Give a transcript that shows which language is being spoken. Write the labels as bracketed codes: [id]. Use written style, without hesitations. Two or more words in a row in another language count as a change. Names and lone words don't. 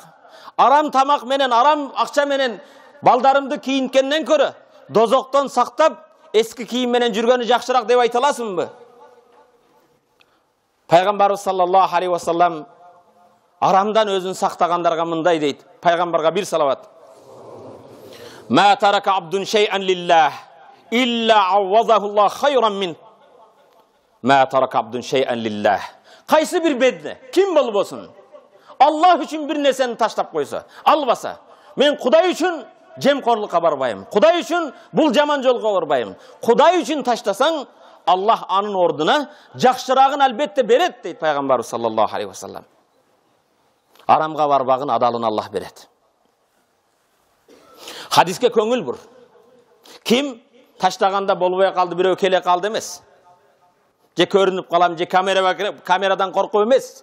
[ky] Арам тамак менен, арам акча менен балдарымды кийинкенден көрө тозоктон сактап эски кийим менен жүргөнү жакшыраак деп айталасыңбы? Peygamberimiz [ar] صلى الله عليه وسلم [ky] арамдан өзүн сактагандарга мындай дейди. Пайгамбарга бир салават. [ar] ما ترك عبد شيئا لله إلا عوضه الله خيرا من. ما ترك عبد شيئا لله. [ky] Кайсы бир пенде, ким болуп олсун? Аллах үчүн бир нерсени таштап койсо, албаса. Мен Кудай үчүн жемкорлукка барбайын. Кудай үчүн бул жаман жолго барбайын. Кудай үчүн таштасаң, Аллах анын ордуна жакшыраагын албетте берет дейт Пайгамбарыбыз [ar] صلى الله عليه وسلم. [ky] Арамга барбагын адалын Аллах берет. Хадиске көңүл бур. Ким таштаганда болбой калды, бирөө келе калды эмес. Же көрүнүп калам, же камерадан коркуп эмес.